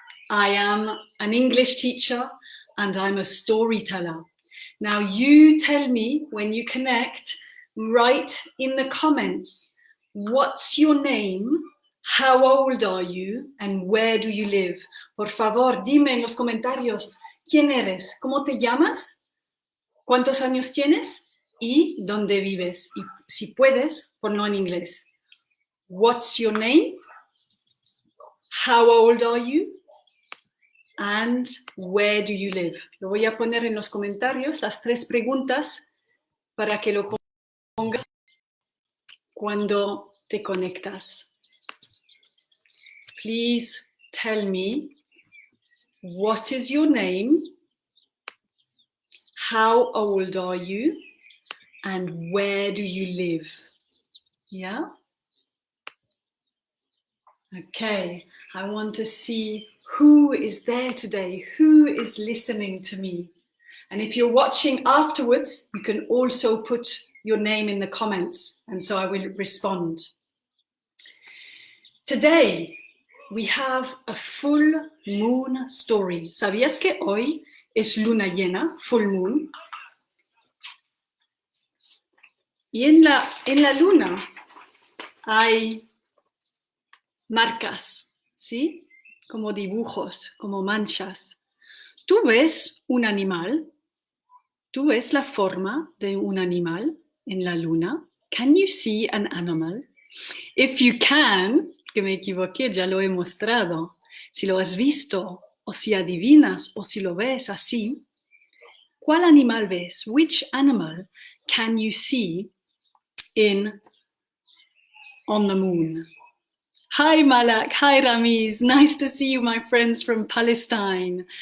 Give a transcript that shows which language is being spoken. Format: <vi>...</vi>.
<en>I am an English teacher and I'm a storyteller. Now you tell me when you connect, write in the comments, what's your name, how old are you and where do you live?</en> <es>Por favor, dime en los comentarios, ¿quién eres? ¿Cómo te llamas? ¿Cuántos años tienes? ¿Y dónde vives? Y si puedes, ponlo en inglés.</es> <en>What's your name? How old are you? And where do you live?</en> <es>Lo voy a poner en los comentarios, las 3 preguntas, para que lo pongas cuando te conectas.</es> <en>Please tell me, what is your name? How old are you? And where do you live? Yeah? Okay, I want to see who is there today, who is listening to me. And if you're watching afterwards, you can also put your name in the comments, and so I will respond. Today, we have a full moon story.</en> <es>¿Sabías que hoy es luna llena, full moon? Y en la luna hay marcas, ¿sí? Como dibujos, como manchas. ¿Tú ves un animal? ¿Tú ves la forma de un animal en la luna?</es> <en>Can you see an animal? If you can,</en> <es>que me equivoqué, ya lo he mostrado. Si lo has visto, o si adivinas, o si lo ves así, ¿cuál animal ves?</es> <en>Which animal can you see on the moon? Hi Malak, hi Ramiz, nice to see you, my friends from Palestine.</en>